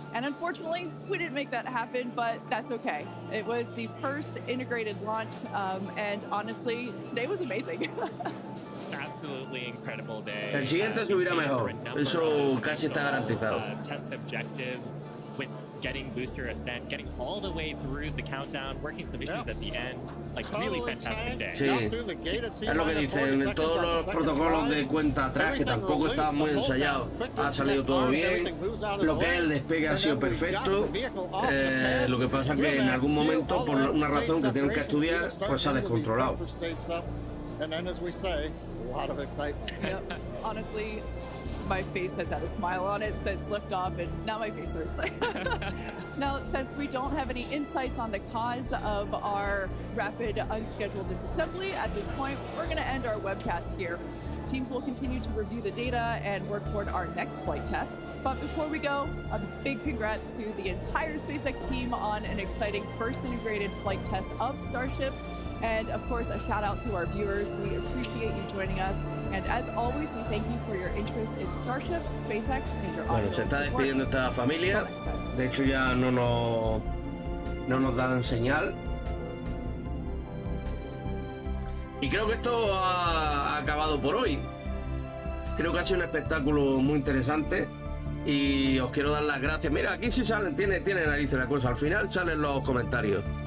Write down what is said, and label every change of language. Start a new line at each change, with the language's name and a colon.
English: And unfortunately, we didn't make that happen, but that's okay. It was the first integrated launch, and honestly, today was amazing. Absolutely incredible day.
Spanish: El siguiente subirá mejor. Eso casi está garantizado.
English: Test objectives with getting booster ascent, getting all the way through the countdown, working some issues at the end. Like, really fantastic day.
Spanish: Sí, es lo que dicen, todos los protocolos de cuenta atrás, que tampoco estaban muy ensayados, ha salido todo bien. Lo que es el despegue ha sido perfecto. Lo que pasa que en algún momento, por una razón que tienen que estudiar, pues se ha descontrolado.
English: And then, as we say, a lot of excitement. Yep. Honestly, my face has had a smile on it since liftoff, and now my face hurts. Now, since we don't have any insights on the cause of our rapid unscheduled disassembly at this point, we're going to end our webcast here. Teams will continue to review the data and work toward our next flight test. But before we go, a big congrats to the entire SpaceX team on an exciting first integrated flight test of Starship. And of course, a shout out to our viewers. We appreciate you joining us. And as always, we thank you for your interest in Starship, SpaceX, and your
Spanish: Bueno, se está
English: support.
Spanish: despidiendo esta familia.
English: Until next time.
Spanish: De hecho, ya no nos dan señal. Y creo que esto ha acabado por hoy. Creo que ha sido un espectáculo muy interesante. Y os quiero dar las gracias. Mira, aquí sí salen, tiene narices la cosa. Al final salen los comentarios.